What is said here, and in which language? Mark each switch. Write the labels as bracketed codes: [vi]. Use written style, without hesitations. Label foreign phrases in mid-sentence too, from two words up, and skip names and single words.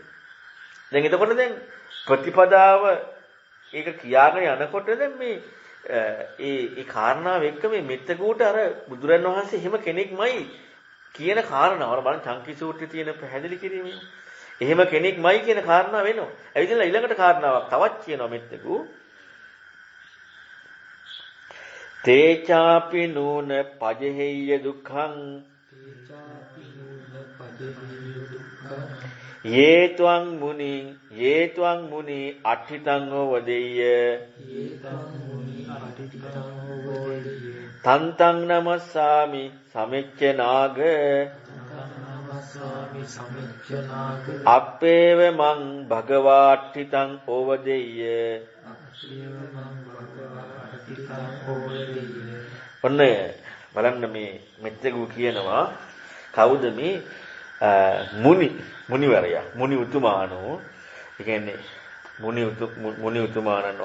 [si] දැන් එතකොට දැන් ප්‍රතිපදාව ඒක කියාගෙන යනකොට දැන් මේ ඒ කාරණාව එක්ක මේ මෙත්තගුට අර බුදුරන් වහන්සේ එහෙම කෙනෙක්මයි කියන කාරණාව බලන්න චංකි සූත්‍රයේ තියෙන පැහැදිලි කිරීමෙන් එහෙම කෙනෙක්මයි කියන කාරණාව වෙනවා. එවිදලා ඊළඟට කාරණාවක් තවත් කියනවා මෙත්තගු [pi] තේචාපි නූන පජහෙය්‍ය දුක්ඛං යේත්වං මුනි අට්ඨිතං වදෙය්‍ය තන්තං නමස්සාමි සමෙච්ච නාග අප්පේව මං භගවාට්ඨිතං ඕවදෙය්‍ය. [si] ඔන්න බලන්න මේ මෙත්තගු කියනවා කවුද මේ මුනිවරයා මුනි උතුමාණෝ ඒ කියන්නේ මුනි උතුමාණන්